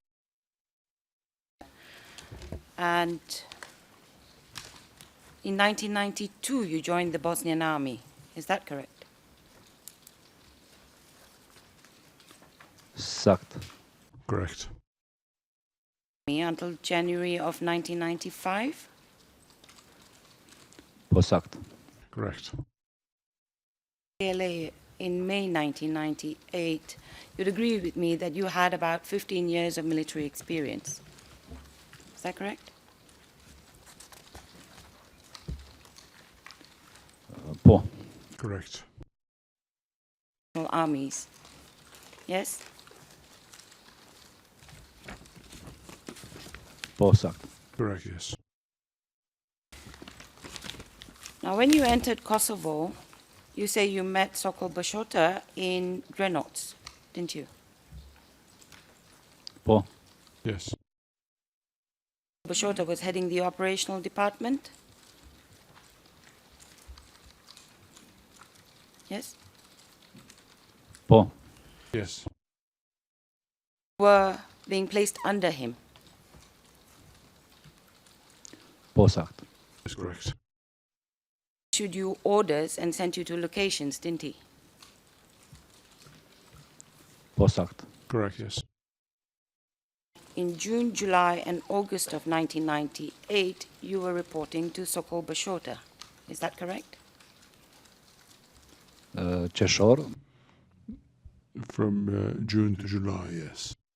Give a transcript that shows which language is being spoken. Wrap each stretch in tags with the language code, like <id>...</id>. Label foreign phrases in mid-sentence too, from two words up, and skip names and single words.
<en>And in 1992, you joined the Bosnian Army. Is that correct?</en> <sq>Sakt.</sq> <en>Correct. Until January of 1995?</en> <sq>Po, sakt.</sq> <en>Correct. KLA in May 1998, you'd agree with me that you had about 15 years of military experience. Is that correct?</en> <sq>Po,</sq> <en>Correct. Armies. Yes?</en> <sq>po, sakt.</sq> <en>Correct, yes. Now, when you entered Kosovo, you say you met Sokol Bashota in Drenots, didn't you?</en> <sq>Po,</sq> <en>Yes. Bashota was heading the operational department? Yes?</en> <sq>po,</sq> <en>Yes. Were being placed under him.</en> <sq>po, sakt.</sq> <en>That's correct. Issued you orders and sent you to locations, didn't he?</en> <sq>Po saktë.</sq> <en>Correct, yes. In June, July, and August of 1998, you were reporting to Sokol Bashota. Is that correct?</en> <sq>Qershor,</sq> <en>From June to July, yes.</en>